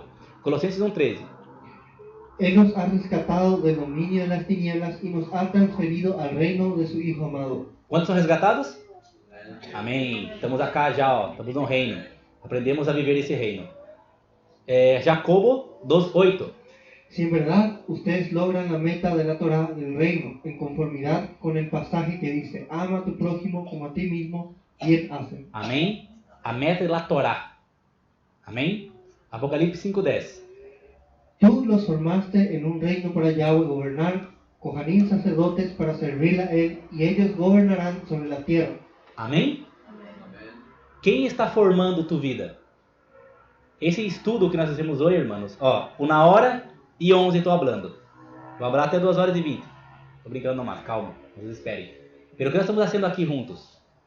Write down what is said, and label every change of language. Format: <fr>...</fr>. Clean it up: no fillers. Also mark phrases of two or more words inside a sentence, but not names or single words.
<pt>Colossenses 1:13.</pt> <es>Él nos ha rescatado del dominio de las tinieblas y nos ha transferido al reino de su Hijo amado.</es> <pt>Quantos são resgatados? Amém. Estamos acá já, ó. Estamos no reino. Aprendemos a viver esse reino.</pt> <es>Jacobo 2:8. Si en verdad ustedes logran la meta de la Torah del reino, en conformidad con el pasaje que dice, ama a tu prójimo como a ti mismo, bien hacen.</es> <pt>Amém. A meta</pt> <es>de la Torá.</es> <pt>Amém. Apocalipse 5:10.</pt> <es>Tú los formaste en un reino para Yahweh gobernar, Kohanim sacerdotes para servirle a él, y ellos gobernarán sobre la tierra.</es> <pt>Amém? Quem está formando tu vida? Esse estudo que nós fizemos hoje, irmãos, ó, 1h11 estou falando. Vou falar até 2h20. Estou brincando mais, calma, vocês esperem. Pero o que nós estamos fazendo aqui juntos?</pt>